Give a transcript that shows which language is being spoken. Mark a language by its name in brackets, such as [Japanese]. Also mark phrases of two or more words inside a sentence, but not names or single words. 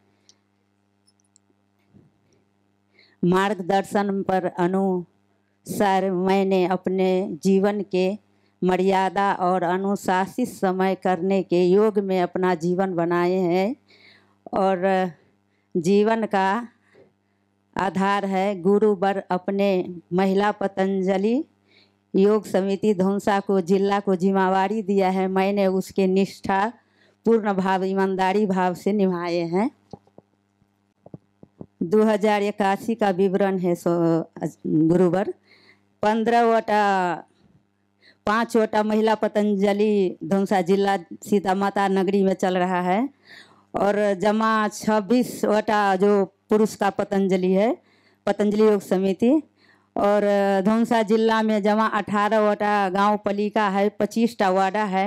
[Hindi] मार्गदर्शन पर अनुसार मैंने अपने जीवन के मर्यादा और अनुशासित समय करने के योग में अपना जीवन बनाए हैं और जीवन का आधार है गुरुवर अपने महिला पतंजलि योग समिति धौंसा को जिला को जिम्मेवारी दिया है। मैंने उसके निष्ठा पूर्ण भाव ईमानदारी भाव से निभाए हैं। 2081 का विवरण है गुरुवर। 15वटा 5वटा महिला पतंजलि धौंसा जिला सीता माता नगरी में चल रहा है और जमा 26वटा जो पुरुष का पतंजलि है, पतंजलि योग समिति, और धौंसा जिला में जमा 18वटा गांव पालिका है, 25टा वार्डा है।